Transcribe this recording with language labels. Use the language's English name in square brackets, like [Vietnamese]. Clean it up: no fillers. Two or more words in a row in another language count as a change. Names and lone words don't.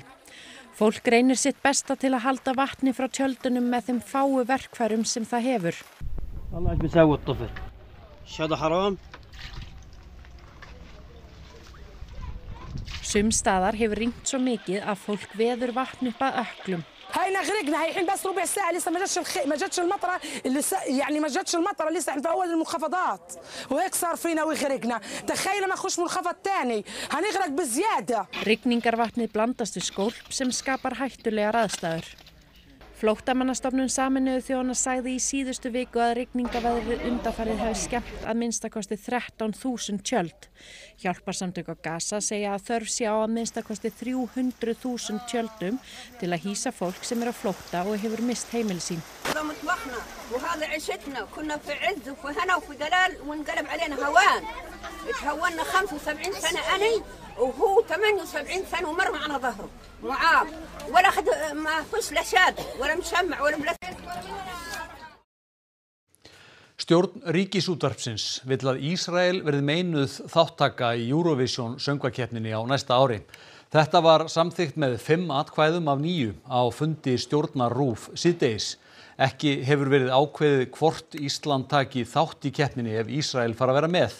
[Icelandic] Fólk reynir sitt besta til að halda vatni frá tjöldunum með þeim fáu verkfærum sem það hefur. Sum staðar hefur rignt svo mikið að fólk veður vatn upp að ökklum. [Arabic] هاينا غرقنا هي الحين بس ربع ساعة لسه ما جاتش المطرة اللي يعني ما جاتش المطرة لسه احنا في أول المنخفضات وهيك صار فينا وغرقنا تخيل ما نخش منخفض تاني هنغرق بزيادة. [Icelandic] Rigningarvatnið blandast við skólp sem skapar hættulegar aðstæður. Flóttamannastofnun Sameinuðu þjóðanna sagði í síðustu viku að rigningaveðrið undanfarið hafi skemmt að minnstakosti 13.000 tjöld. Hjálparsamtök á Gaza segja að þörf sé á að minnstakosti 300.000 tjöldum til að hýsa fólk sem á flótta og hefur mist heimili sín. [Arabic] وهو 78 سنة ومر معنا ظهره معاق ولا أخذ ما فيش لا شاد ولا مشمع ولا ملف. [Icelandic] Stjórn Ríkisútvarpsins vill að Ísrael verði meinuð þáttaka í Eurovision söngvakeppninni á næsta ári. Þetta var samþykkt með 5 atkvæðum af 9 á fundi stjórnar RÚV síðdegis. Ekki hefur verið ákveðið hvort Ísland taki þátt í keppninni ef Ísrael fara að vera með.